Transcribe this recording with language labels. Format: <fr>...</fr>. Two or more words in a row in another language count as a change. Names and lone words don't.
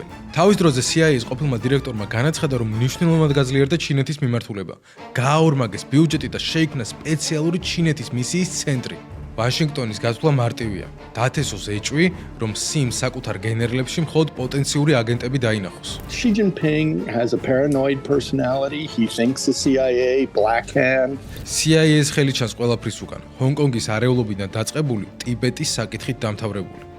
<ka>თავის დროზე CIA-ის ყოფილმა დირექტორმა განაცხადა, რომ მნიშვნელოვნად გაძლიერდა ჩინეთის მიმართულება, გააორმაგეს ბიუჯეტი და შეიქმნა სპეციალური ჩინეთის მისიის ცენტრი. ვაშინგტონის გასვლა მარტივია. დათესოს ეჭვი, რომ სიმ საკუთარ გენერლებში მხოლოდ პოტენციური აგენტები დაინახოს.</ka> <en>Xi Jinping has a paranoid personality. He thinks the CIA black hand.</en> <ka>CIA-ს ხელი ჩანს ყველაფრის უკან. ჰონკონგის არეულობიდან დაწყებული ტიბეტის საკითხით დამთავრებული.</ka>